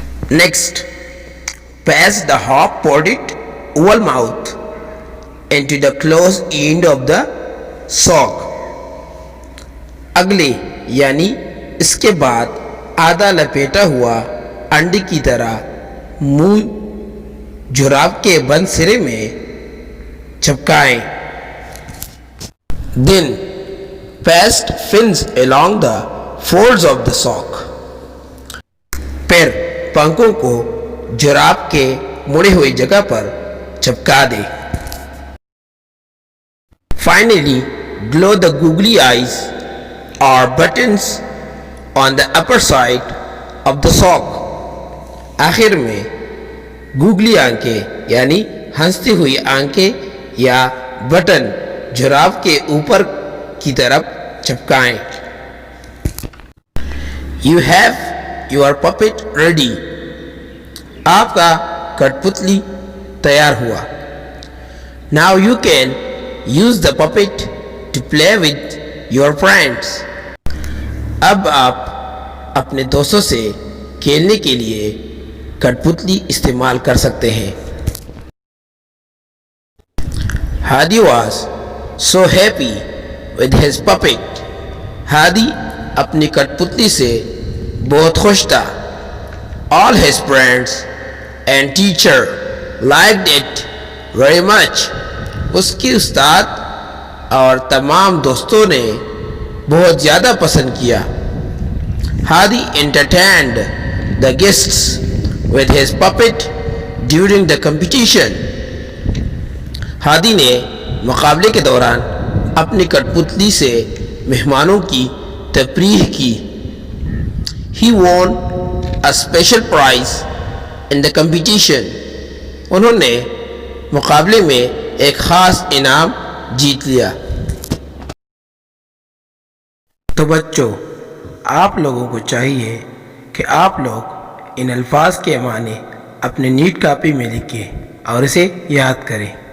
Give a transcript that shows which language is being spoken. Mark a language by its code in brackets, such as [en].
[en] Next, pass the hot-podded oval mouth into the closed end of the sock. [ur] اگلے یعنی اس کے بعد آدھا لپیٹا ہوا انڈے کی طرح منہ جراب کے بند سرے میں چپکائیں. [en] Then paste fins along the folds of the sock. [ur] پھر پنکھوں کو جراب کے مڑے ہوئے جگہ پر چپکا دے. [en] Finally, glue the googly eyes or buttons on the upper side of the sock. [ur] آخر میں گوگلی آنکھیں یعنی ہنستی ہوئی آنکھیں یا بٹن جراب کے اوپر کی طرف چپکائیں. [en] You have your puppet ready. [ur] آپ کا کٹ پتلی تیار ہوا. [en] Now you can use the puppet to play with your friends. [ur] اب آپ اپنے دوستوں سے کھیلنے کے لیے کٹ پتلی استعمال کر سکتے ہیں. [en] Hadi was so happy with his puppet. [ur] ہادی اپنی کٹ پتلی سے بہت خوش تھا. [en] All his friends and teacher liked it very much. [ur] اس کے استاد اور تمام دوستوں نے بہت زیادہ پسند کیا. [en] Hadi entertained the guests with his puppet during the competition. [ur] ہادی نے مقابلے کے دوران اپنی کٹ پتلی سے مہمانوں کی تفریح کی. [en] He won a special prize in the competition. [ur] انہوں نے مقابلے میں ایک خاص انعام جیت لیا. تو بچوں، آپ لوگوں کو چاہیے کہ آپ لوگ ان الفاظ کے معنی اپنے نیٹ کاپی میں لکھیں اور اسے یاد کریں.